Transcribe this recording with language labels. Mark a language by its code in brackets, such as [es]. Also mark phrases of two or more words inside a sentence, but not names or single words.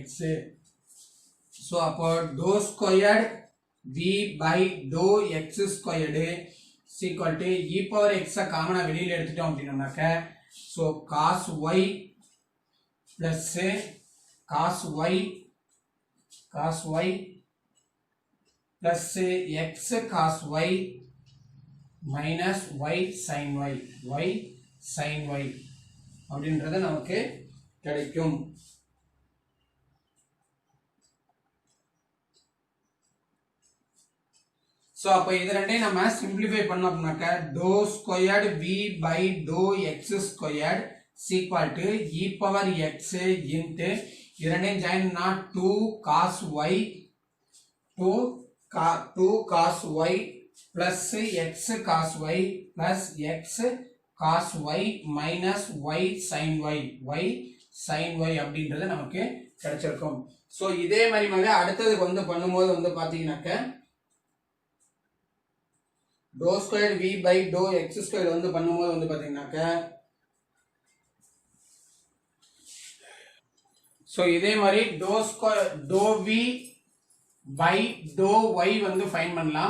[en] so அப்போ dou squared v by dou x squared is equal to e power x [ta] காமனா வெளியில எடுத்துட்டோம் அப்படினோம்னாக்க [en] so cos y plus cos y plus x cos y minus y sin y [ta] அப்படின்றது நமக்கு கிடைக்கும். சோ அப்ப இது ரெண்டையும் நம்ம சிம்பிளிஃபை பண்ணோம்னாக்க [en] dou squared v by dou x squared is equal to e power x into [ta] இது ரெண்டையும் ஜாயின் பண்ணா [en] 2 cos y plus x cos y plus x cos y minus y sin y [ta] அப்படின்றது நமக்கு கிடைச்சிருக்கும். சோ இதே மாதிரி அடுத்ததுக்கு வந்து பண்ணும்போது வந்து பாத்தீங்கன்னாக்க [en] dou squared v by dou x squared [ta] வந்து பண்ணும்போது வந்து பாத்தீங்கன்னாக்க ஸோ இதே மாதிரி [en] dou v by dou y [ta] வந்து ஃபைன் பண்ணலாம்.